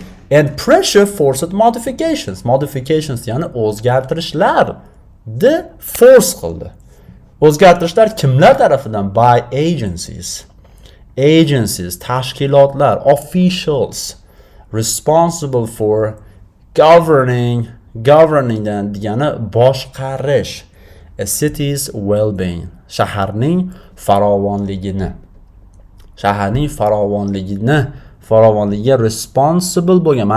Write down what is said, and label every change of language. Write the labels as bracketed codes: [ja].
[en] And pressure forced modifications. [uz] Modifications ya'ni o'zgartirishlar the force qildi. O'zgartirishlar kimlar tarafidan? [en] By agencies. Agencies, tashkilotlar, officials responsible for governing [uz] degani boshqarish [en] a city's well-being. [uz] Shaharning farovonligiga responsible bo'lgan.